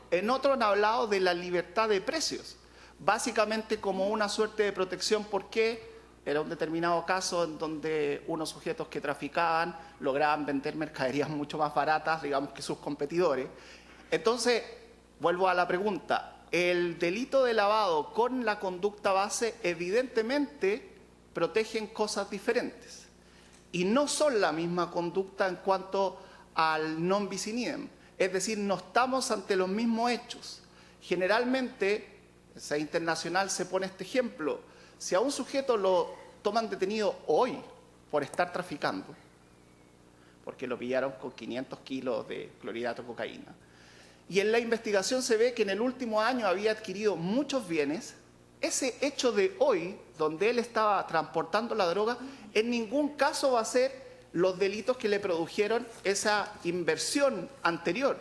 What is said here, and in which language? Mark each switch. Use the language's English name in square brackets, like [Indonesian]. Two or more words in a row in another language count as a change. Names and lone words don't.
[Spanish] En otros han hablado de la libertad de precios, básicamente como una suerte de protección porque era un determinado caso en donde unos sujetos que traficaban lograban vender mercaderías mucho más baratas, digamos, que sus competidores. Entonces, vuelvo a la pregunta, el delito de lavado con la conducta base evidentemente protegen cosas diferentes y no son la misma conducta en cuanto al [Latin] non bis in idem. [Spanish] Es decir, no estamos ante los mismos hechos. Generalmente, en sede internacional se pone este ejemplo, si a un sujeto lo toman detenido hoy por estar traficando, porque lo pillaron con 500 kilos de clorhidrato de cocaína, y en la investigación se ve que en el último año había adquirido muchos bienes, ese hecho de hoy, donde él estaba transportando la droga, en ningún caso va a ser los delitos que le produjeron esa inversión anterior.